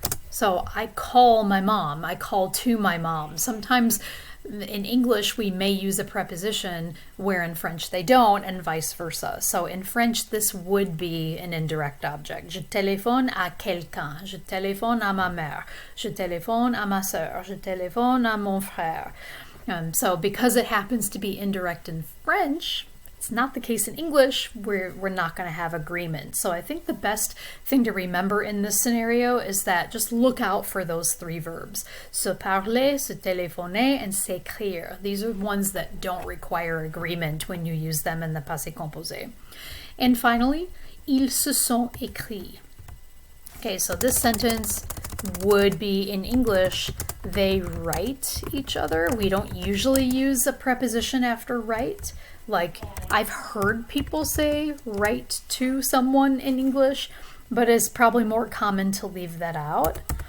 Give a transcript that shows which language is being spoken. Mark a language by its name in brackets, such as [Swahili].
[English] So I call my mom, I call to my mom. Sometimes in English we may use a preposition where in French they don't, and vice versa. So in French this would be an indirect object. [French] Je téléphone à quelqu'un, je téléphone à ma mère, je téléphone à ma sœur, je téléphone à mon frère. [English] So because it happens to be indirect in French, It's not the case in English, where we're not going to have agreement. So I think the best thing to remember in this scenario is that just look out for those three verbs. [French] Se parler, se téléphoner, [English] and [French] s'écrire. [English] These are ones that don't require agreement when you use them in the passé composé. And finally, [French] ils se sont écrits. [English] Okay, so this sentence would be in English, they write each other. We don't usually use a preposition after write. Like, I've heard people say write to someone in English, but it's probably more common to leave that out.